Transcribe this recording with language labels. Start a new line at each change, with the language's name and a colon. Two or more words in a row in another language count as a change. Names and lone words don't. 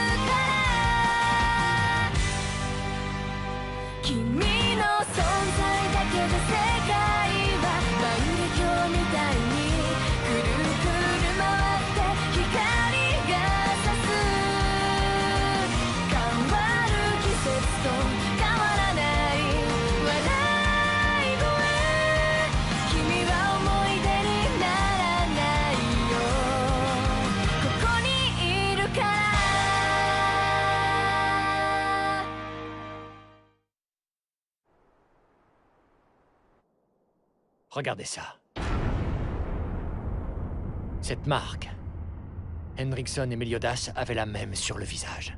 Japanese: から君の存在だけで世界は万華鏡みたいにくるくる回って光が差す変わる季節と変わらない笑い声君は思い出にならないよここにいるから
French: Regardez ça. Cette marque. Henriksen et Meliodas avaient la même sur le visage.